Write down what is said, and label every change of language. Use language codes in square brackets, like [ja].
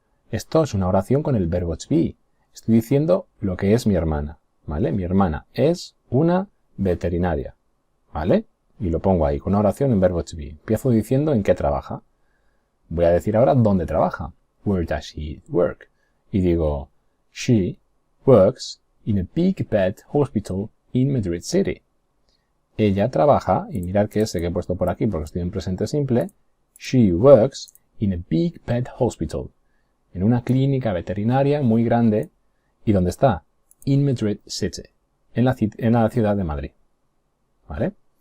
[es] Esto es una oración con el verbo to be. Estoy diciendo lo que es mi hermana, ¿vale? Mi hermana es una veterinaria, ¿vale? Y lo pongo ahí con una oración en verbo to be. Empiezo diciendo en qué trabaja. Voy a decir ahora dónde trabaja. [en] Where does she work? [es] Y digo, [en] she works in a big pet hospital in Madrid City. [es] Ella trabaja, y mirad que ese que he puesto por aquí porque estoy en presente simple, [en] she works in a big pet hospital. [es] En una clínica veterinaria muy grande. ¿Y dónde está? [en] In Madrid City. [es] En la ciudad de Madrid. ¿Vale?